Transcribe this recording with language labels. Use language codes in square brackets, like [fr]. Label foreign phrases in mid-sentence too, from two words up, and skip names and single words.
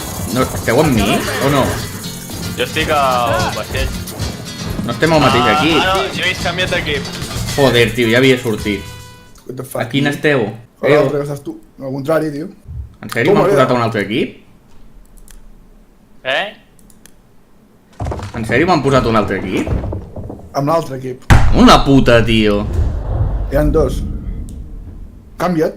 [ca] No, esteu amb mi o no? Jo estic al vaixell. No estem al mateix equip. Ah, no, jo he canviat d'equip. Joder, tio, ja havia sortit. [en] What the fuck? [ca] A quin esteu? A l'altre que estàs tu. Al contrari, tio. En sèrio m'han posat a un altre equip? Eh? En sèrio m'han posat a un altre equip? Amb l'altre equip. Una puta, tio. Hi ha dos. Canvia't.